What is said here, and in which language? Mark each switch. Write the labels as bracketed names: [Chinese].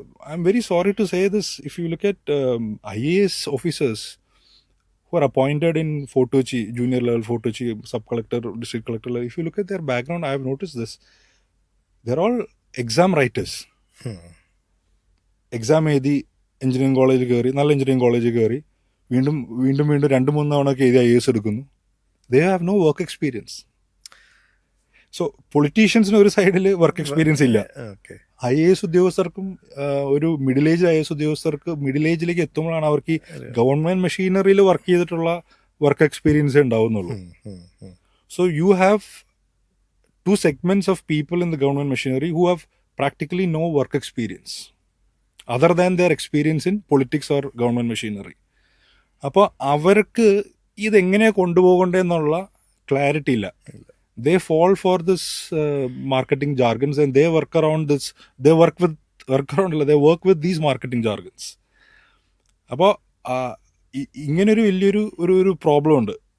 [English] I'm very sorry to say this. If you look at IAS officers who are appointed in Fort Kochi, junior level Fort Kochi, sub-collector, district collector level, if you look at their background, I have noticed this. They're all exam writers. [Malayalam] Exam എഴുതി engineering കോളേജിൽ കയറി, നല്ല engineering കോളേജിൽ കയറി, വീണ്ടും 2-3 തവണയൊക്കെ എഴുതി IAS എടുക്കുന്നു. [English] They have no work experience. [Malayalam] So പൊളിറ്റീഷ്യൻസിന് ഒരു സൈഡിൽ വർക്ക് എക്സ്പീരിയൻസ് ഇല്ല. IAS ഉദ്യോഗസ്ഥർക്കും ഒരു മിഡിൽ ഏജ് IAS ഉദ്യോഗസ്ഥർക്ക് മിഡിൽ ഏജിലേക്ക് എത്തുമ്പോഴാണ് അവർക്ക് ഈ ഗവൺമെന്റ് മെഷീനറിയിൽ വർക്ക് ചെയ്തിട്ടുള്ള work experience ഉണ്ടാവുന്നുള്ളൂ. [English] So you have 2 segments of people in the government machinery who have practically no work experience other than their experience in politics or government machinery. [Malayalam] അപ്പോൾ അവർക്ക് ഇതെങ്ങനെയാണ് കൊണ്ടുപോകേണ്ടതെന്നുള്ള clarity ഇല്ല. [English] They fall for this marketing jargons and they work around this, they work with these marketing jargons. [Malayalam] അപ്പോൾ ഇങ്ങനൊരു വലിയൊരു ഒരു problem ഉണ്ട്.